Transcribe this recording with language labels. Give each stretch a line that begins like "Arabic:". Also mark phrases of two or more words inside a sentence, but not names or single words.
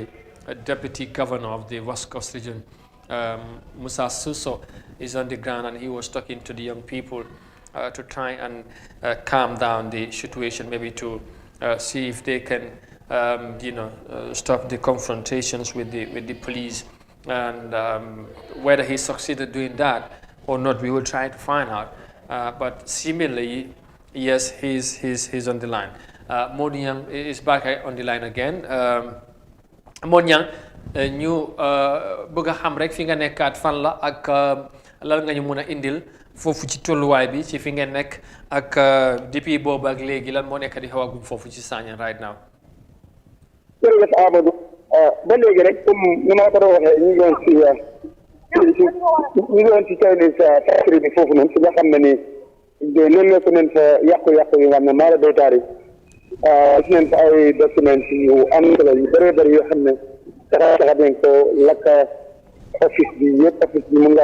English: deputy governor of the West Coast region, Musa Suso, is on the ground, and he was talking to the young people to try and calm down the situation, maybe to see if they can, stop the confrontations with the police, and whether he succeeded doing that or not, we will try to find out. But seemingly, yes, he's on the line. Monyang is back on the line again.
Wolof: Monyang, ñu bëgg a xam rek fi nga nekkaat fan la ak lan nga ñu mën a indil foofu ci tolluwaay bi ci fi ngeen nekk ak depuis boobu ak léegi lan moo nekk di xewagum foofu ci Sanyang
English: right now.
Wolof: jërëjëf Amadou ba léegi rek comme ni ma ko doon waxee ñu ngi woon ci
English: Chinese factory
Wolof: bi foofu noonu fi nga xam ne ni nemmeeku nañ fa yàqu-yàqu yi nga xam ne maara doytaar yi gis nañ fa ay documents yu am solo yu bëree bëri yoo xam ne taxa nañ ko lakk office bi yëpp office bi mun